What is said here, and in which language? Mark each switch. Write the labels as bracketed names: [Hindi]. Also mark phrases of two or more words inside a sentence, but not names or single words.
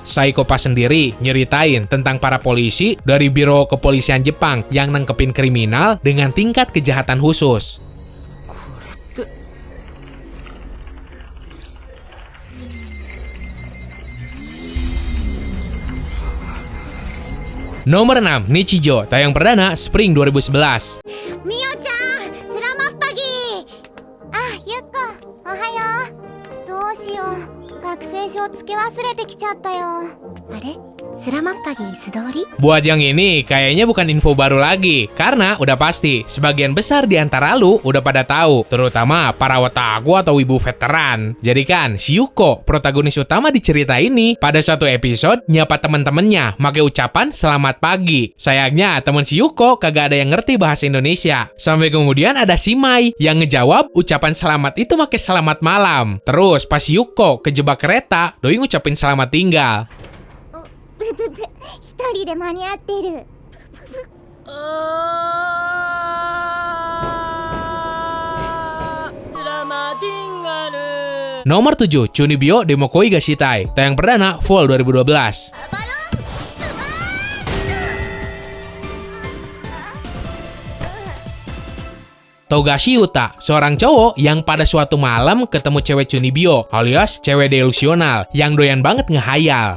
[Indonesian] Psycho Pass sendiri nyeritain tentang para polisi dari Biro Kepolisian Jepang yang nangkepin kriminal dengan tingkat kejahatan khusus. Nomor 6, Nichijou, tayang perdana Spring 2011. [Japanese] みおちゃん [Indonesian] selamat pagi. [Japanese] あ、ゆっこおはよう。どうしよう、学生証付け忘れてきちゃったよ。あれ、 [Indonesian] selamat pagi [Japanese] 素通り？ [Indonesian] Buat yang ini, kayaknya bukan info baru lagi. Karena udah pasti, sebagian besar di antara lu udah pada tahu. Terutama para otaku atau wibu veteran. Jadi kan, si Yuko, protagonis utama di cerita ini, pada suatu episode, nyapa temen-temennya, pakai ucapan selamat pagi. Sayangnya, temen si Yuko kagak ada yang ngerti bahasa Indonesia. Sampai kemudian ada si Mai, yang ngejawab ucapan selamat itu pakai selamat malam. Terus, pas si Yuko kejebak kereta, doi ngucapin selamat tinggal. [Japanese] 一人で間に合ってる。 [Indonesian] Nomor 7, Chunibyo Demokoi Gashitai, tayang perdana Fall 2012. Togashi Yuta, seorang cowok yang pada suatu malam ketemu cewek Chunibyo alias cewek delusional yang doyan banget ngehayal.